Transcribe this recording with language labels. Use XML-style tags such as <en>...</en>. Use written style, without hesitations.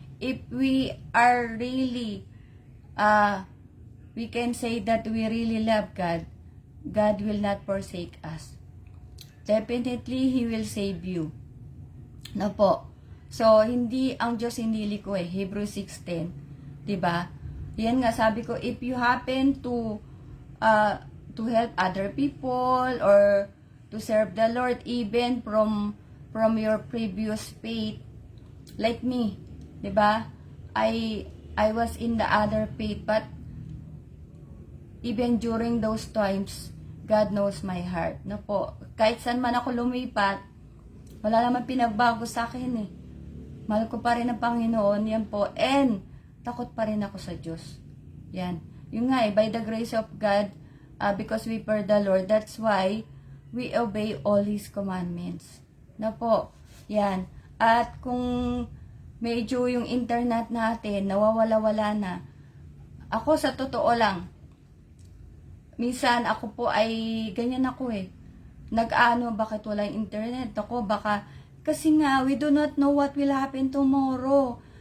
<en>If we are really, we can say that we really love God, God will not forsake us. Definitely, He will save you.</en> <tl>No po. So, ang Diyos hindi liko eh. Hebrews 6:10. Diba? Yan nga, sabi ko,</tl> <en>if you happen to help other people or to serve the Lord even from your previous faith, like me,</en> <tl>'di ba?</tl> <en>I was in the other faith, but even during those times, God knows my heart.</en> <tl>No po, kahit saan man ako lumipat, wala naman pinagbago sa akin eh. Mahal ko pa rin ang Panginoon, yan po, and takot pa rin ako sa Diyos. Yan. Yung nga eh,</tl> <en>by the grace of God, because we fear the Lord, that's why we obey all His commandments.</en> <tl>Na po, yan. At kung medyo yung internet natin, nawawala-wala na, ako sa totoo lang, minsan ako po ay, ganyan ako eh, nag-ano, bakit walang internet? Ako, baka, kasi nga,</tl> <en>we do not know what will happen tomorrow.</en>